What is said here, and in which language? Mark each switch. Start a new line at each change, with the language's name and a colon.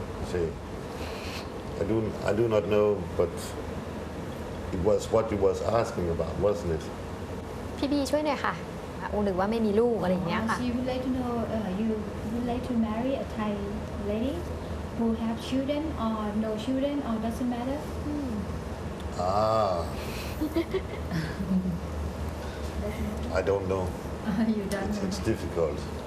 English: See, I do not know, but it was what you was asking about, wasn't it?
Thai: พี่ช่วยหน่อยค่ะหรือว่าไม่มีลูกอะไรอย่างเงี้ยค่ะ
English: You would like to know you would like to marry a Thai lady who have children or no children or doesn't matter? I don't know. You don't know. It's difficult.